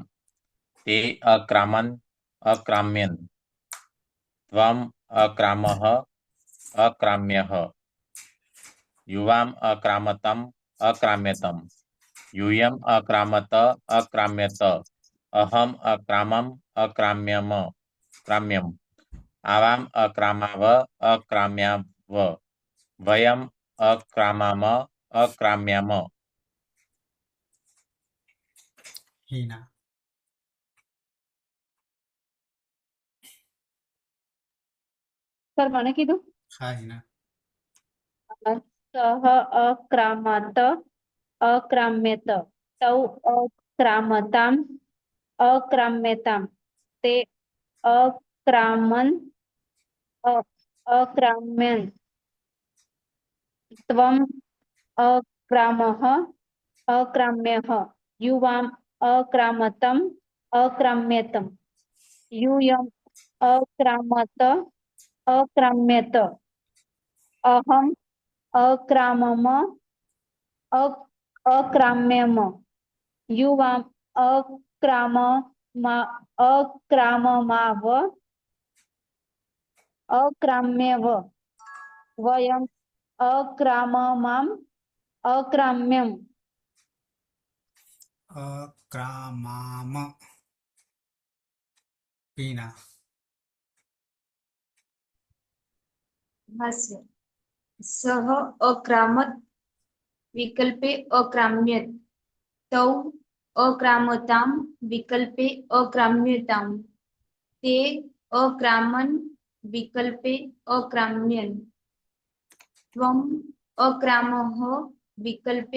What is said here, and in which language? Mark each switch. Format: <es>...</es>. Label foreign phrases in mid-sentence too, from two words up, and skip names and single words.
<sa>ते अक्रामन् अक्राम्यन् त्वम् अक्रामः अक्राम्यः युवाम् अक्रामतम् अक्राम्यतम् यूयम् अक्रामत अक्राम्यत अहम् अक्रामम् अक्राम्यम् आवाम् अक्रामाव अक्राम्याव वयम् अक्रामाम अक्राम्याम</sa> <gu>હિના સર મને કીધું હા હિના</gu> <sa>સહ અક્રામત અક્રામ્યત તૌ અક્રામતામ અક્રામ્યતામ તે અક્રામન અક્રામ્યન ત્વમ અક્રામઃ અક્રામ્યઃ યુવામ અક્રામતમ અક્રામ્યતમ यूयम् अक्रामत अक्राम्यत अहम् અક્રામમ અક્રામ્યમ યુવામ અક્રામમાવ અક્રામ્યવ વયમ અક્રામમામ અક્રામ્યમ અક્રામામ પીના हास्य सह अक्रामत विकल्पे अक्राम्यत तौ अक्रामताम विकल्पे अक्राम्यताम ते अक्रामन विकल्पे अक्राम्यन त्वम अक्रामः विकल्पे</sa>